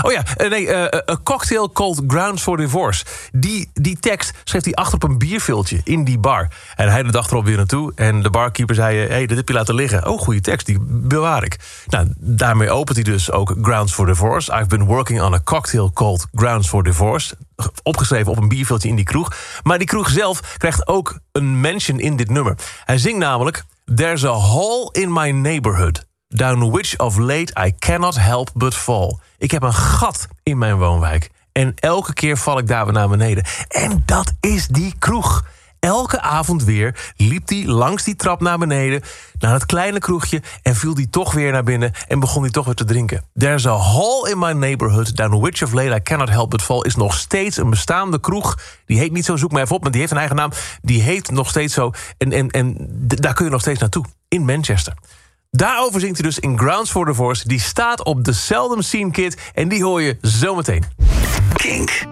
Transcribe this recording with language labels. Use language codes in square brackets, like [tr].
[nl] Oh ja, nee, A Cocktail Called Grounds for Divorce. Die tekst schreef hij achter op een bierviltje in die bar. En hij de dag erop weer naartoe. En de barkeeper zei, hey, dat heb je laten liggen. Oh, goede tekst, die bewaar ik. Nou, daarmee opent hij dus ook Grounds for Divorce. [en] I've been working on a cocktail called Grounds for Divorce. [nl] Opgeschreven op een bierviltje in die kroeg. Maar die kroeg zelf krijgt ook een mention in dit nummer. Hij zingt namelijk, [en] there's a hole in my neighborhood. Down which of late I cannot help but fall. [nl] Ik heb een gat in mijn woonwijk. En elke keer val ik daar weer naar beneden. En dat is die kroeg. Elke avond weer liep hij langs die trap naar beneden... naar het kleine kroegje en viel hij toch weer naar binnen... en begon hij toch weer te drinken. [en] There's a hole in my neighborhood down which of late I cannot help but fall... [nl] is nog steeds een bestaande kroeg. Die heet niet zo, zoek me even op, maar die heeft een eigen naam. Die heet nog steeds zo en daar kun je nog steeds naartoe. In Manchester. Daarover zingt hij dus in Grounds for Divorce. Die staat op de Seldom Seen Kit en die hoor je zometeen. Kink.